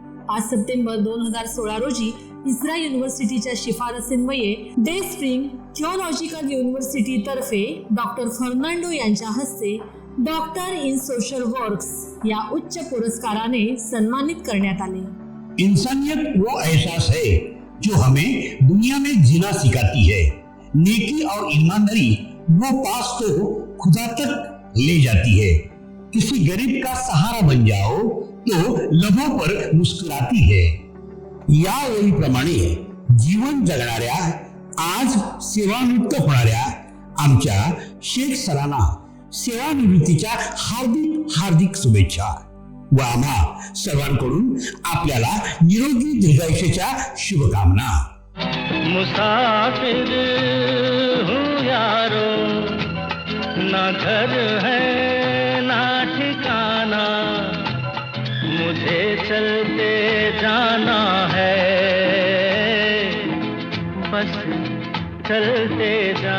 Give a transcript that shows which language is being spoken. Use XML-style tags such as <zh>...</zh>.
<mr>5 September 2016 रोजी इस्रा युनिव्हर्सिटीच्या शिफारसीन्वये day spring थिओलॉजिकल university तर्फे doctor Fernando यांच्या हस्ते डॉक्टर इन सोशल वर्क्स या उच्च पुरस्काराने सन्मानित करण्यात आले.</mr> <hi>इंसानियत वो एहसास है जो हमें दुनिया में जीना सिखाती है. नेकी और ईमानदारी वो पास तो खुदा तक ले जाती है. किसी गरीब का सहारा बन जाओ तो लबों पर मुस्कुराती है.</hi> <mr>या ओळीप्रमाणे जीवन जगणाऱ्या आज सेवानिवृत्त होणाऱ्या आमच्या शेख सरांना सेवानिवृत्तीच्या हार्दिक हार्दिक शुभेच्छा व आम्हा सर्वांकडून आपल्याला निरोगी दीर्घायुष्याच्या शुभकामना.</mr> <hi>मुसाफिर हूँ यारो, ना घर है ना ठिकाना, मुझे चलते जाना है, बस चलते</hi>